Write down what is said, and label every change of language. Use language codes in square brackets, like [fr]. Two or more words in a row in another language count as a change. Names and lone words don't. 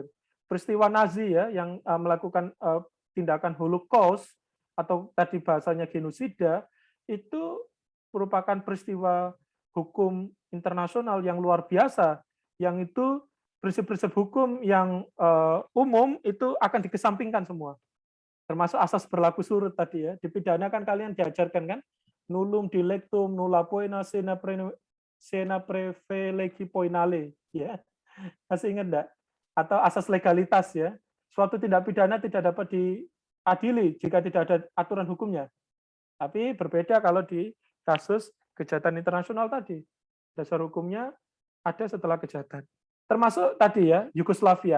[id] Peristiwa Nazi ya yang melakukan tindakan Holocaust atau tadi bahasanya genosida itu merupakan peristiwa hukum internasional yang luar biasa yang itu prinsip-prinsip hukum yang umum itu akan dikesampingkan semua. Termasuk asas berlaku surut tadi ya. Di pidana kan kalian diajarkan kan [la] nullum dilectum nulla poena sena privilegi poinale [id] ya. Masih ingat enggak? Atau asas legalitas ya. Suatu tindak pidana tidak dapat diadili jika tidak ada aturan hukumnya. Tapi berbeda kalau di kasus kejahatan internasional tadi. Dasar hukumnya ada setelah kejahatan. Termasuk tadi ya, Yugoslavia.